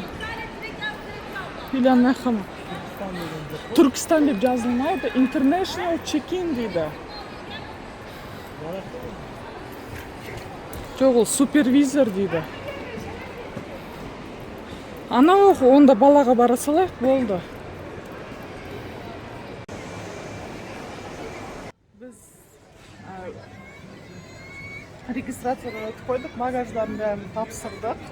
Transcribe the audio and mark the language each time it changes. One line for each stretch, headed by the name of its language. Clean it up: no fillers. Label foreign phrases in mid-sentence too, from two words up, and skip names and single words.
Kazakh: Или ана жаққа ма? Түркістан деп жазылмайды.
English: International check-in
Kazakh: дейді. Жоқ, ол супервизор дейді. Ана оқы, онда балаға бара салайық, болды. Біз регистрацияға өтіп қойдық, багаждарын бәрін тапсырдық.